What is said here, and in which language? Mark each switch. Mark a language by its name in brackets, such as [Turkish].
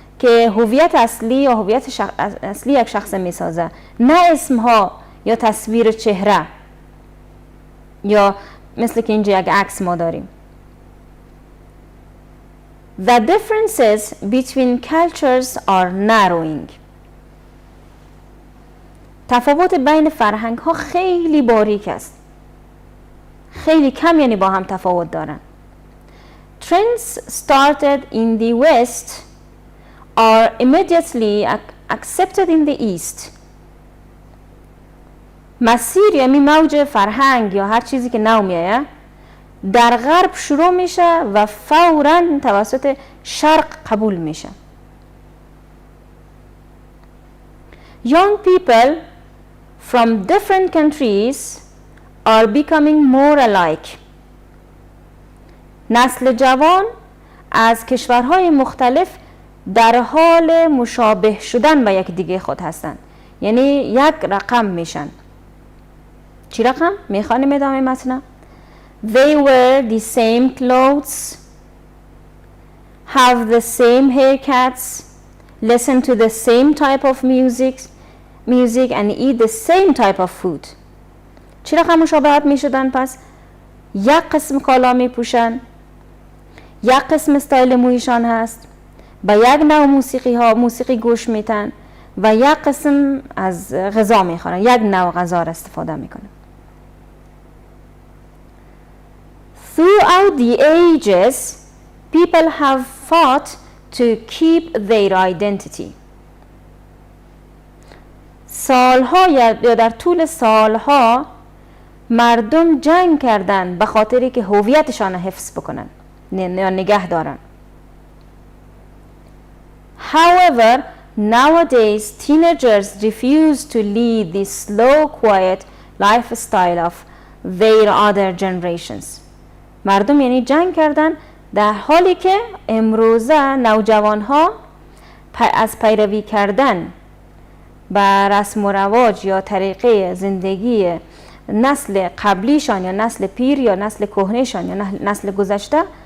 [Persian] که هویت اصلی یا هویت اصلی یک شخص میسازه، نه اسمها یا تصویر چهره یا مثل که اینجا یک عکس ما داریم. [English] The differences between cultures are narrowing. [Persian] تفاوت بین فرهنگ ها خیلی باریک است. خیلی کم یعنی با هم تفاوت دارن. [English] Trends started in the West are immediately accepted in the East. [Persian] مسیر یعنی موج فرهنگ یا هر چیزی که نو میایه در غرب شروع میشه و فوراً توسط شرق قبول میشه. [English] Young people from different countries are becoming more alike. [Persian] نسل جوان از کشورهای مختلف در حال مشابه شدن به یک دیگه خود هستند، یعنی یک رقم میشن. چی رقم؟ میخوانیم ادامه متن. [English] They wear the same clothes, have the same haircuts, listen to the same type of music and eat the same type of food. [Persian] چی رقم مشابهت میشدن پس؟ یک قسم کالا میپوشن، یک قسم استایل مویشان هست، با یک نوع موسیقی گوش میتن و یک قسم از غذا میخورن، یک نوع غذا را استفاده میکنن. [English] Throughout the ages, people have fought to keep their identity. [Persian] سالها یا در طول سالها مردم جنگ کردن به خاطری که هویتشان حفظ بکنن یا نگه دارن. [English] However, nowadays teenagers refuse to lead the slow, quiet lifestyle of their other generations. [Persian] مردم یعنی جنگ کردن در حالی که امروزه نوجوان ها از پیروی کردن بر رسم و رواج یا طریقه زندگی نسل قبلیشان یا نسل پیر یا نسل کهنهشان یا نسل گذشته